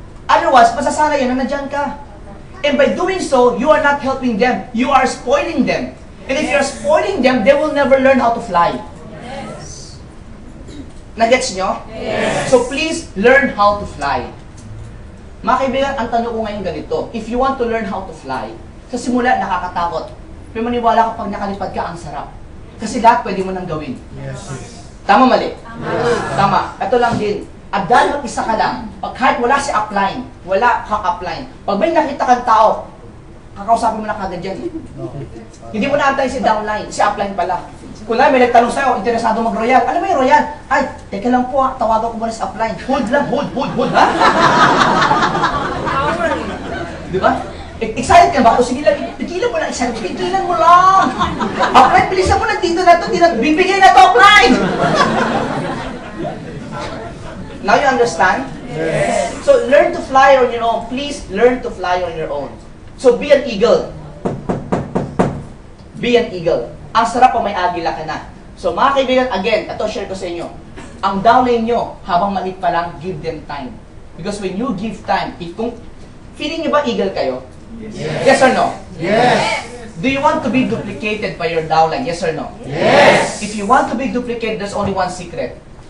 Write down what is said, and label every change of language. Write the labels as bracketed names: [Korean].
[English] Otherwise, [Filipino] masasana yan na nandyan ka. [English] And by doing so, you are not helping them. You are spoiling them. And if you are spoiling them, they will never learn how to fly. Yes. [Filipino] Nagets nyo? [English] Yes. So please, learn how to fly. [Filipino] Mga kaibigan, ang tanong ko ngayon ganito. [English] If you want to learn how to fly, [Filipino] sa simula, nakakatakot. Pero maniwala ka pag nakalipad ka, ang sarap. Kasi lahat pwede mo nang gawin. Yes. Tama, mali? Tama. Ito lang din. At dahil mag-isa ka lang, pag kahit wala si upline, wala kang upline, pag may nakita kang tao, kakausapin mo na kagad yan. Hindi mo na antay si downline, si upline pala. Kung na may nagtanong sa'yo, interesado mag-royal. Ano ba yung royal? Ay, teka lang po, tawagan ko muna si upline. Hold lang, hold, ha? Di ba? Excited ka ba? O sige lang, pigilan mo lang, excited. Pigilan mo lang. Upline, bilisan mo na dito na ito. Bibigay na ito, upline. [English] Now you understand? Yes. So learn to fly on your own. Please learn to fly on your own. So be an eagle. Be an eagle. [Filipino] Ang sarap pa may agila ka na. So mga kaibigan, again, ito share ko sa inyo. Ang downline nyo, habang maliit pa lang, [English] give them time. Because when you give time, [Filipino] kung feeling nyo ba eagle kayo? [English] Yes. Yes or no? Yes. Do you want to be duplicated by your downline? Yes or no? Yes. If you want to be duplicated, there's only one secret.